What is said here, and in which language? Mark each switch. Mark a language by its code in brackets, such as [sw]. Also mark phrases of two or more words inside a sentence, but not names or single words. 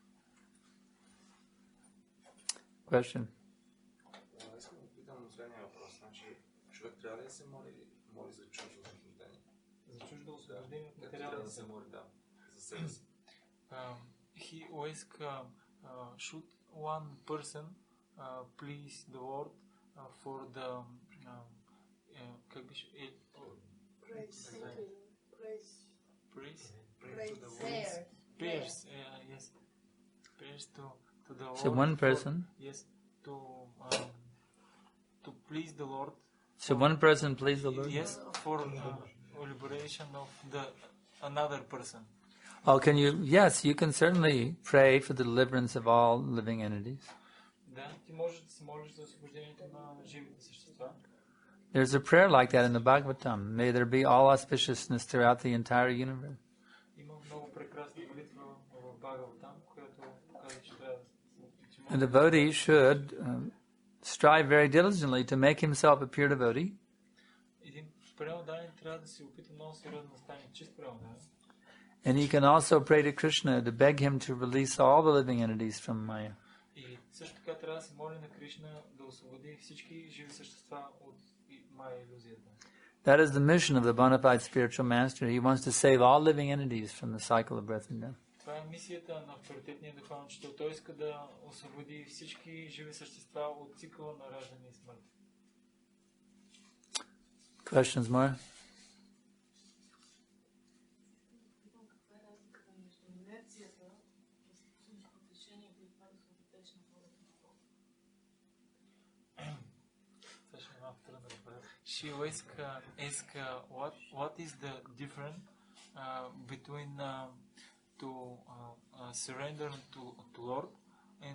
[en] Question? [bg] Искам да питам следния въпрос. Значи, човек трябва ли да се моли за чуждо освобождение? За чуждо освобождение от материалния трябва да се моли, да, за себе си. [en] He asked, should one person please the Lord for the praise to the Lord. Prayers, yes. Prayers to the Lord. So one person? Yes, to please the Lord. So one person please the Lord? Yes, for liberation of another person. Oh, yes, you can certainly pray for the deliverance of all living entities. [bg] Да, ти можеш да се молиш за освобождението на живите същества. [en] There's a prayer like that in the Bhagavatam. May there be all auspiciousness throughout the entire universe. [bg] Има много прекрасна молитва в Бхагаватам, която казва, че трябва [en] A devotee should strive very diligently to make himself a pure devotee. [bg] Един преоданен трябва да се опита много сериозно да стане чист преоданен. [en] And he can also pray to Krishna to beg him to release all the living entities from Maya. [bg] И също така трябва да се моли на Кришна да освободи всички живи същества от Майя илюзията. [en] That is the mission of the bona fide spiritual master. He wants to save all living entities from the cycle of birth and death. Това е мисията на авторитетния духовен учител. Той иска да освободи всички живи същества от цикъла на раждане и смърт. Questions more? She ask what is the difference between to surrender to Lord and